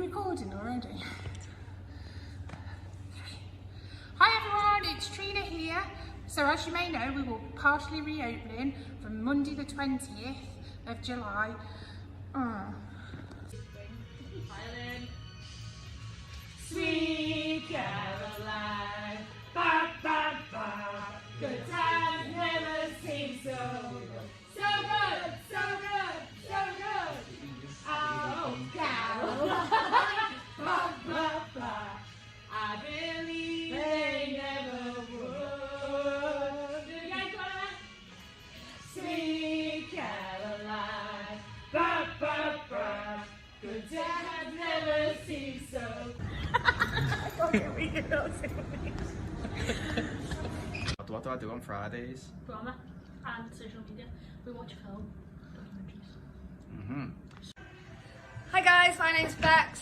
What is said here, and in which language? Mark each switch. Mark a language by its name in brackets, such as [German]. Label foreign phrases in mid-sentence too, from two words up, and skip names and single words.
[English] Are you recording already? Hi here. So as you may know, we will be partially reopening from Monday the 20th of July. Sweet Caroline, ba ba ba. Good times never seem so good. So good, so good, so good. Oh, Caroline, ba ba ba. I believe they never would. Do you guys want that? Sweet Caroline, ba ba ba. Good times never seem so good. What do I do on Fridays? Drama and social media. We watch film, documentaries. Hi guys, my name's Bex.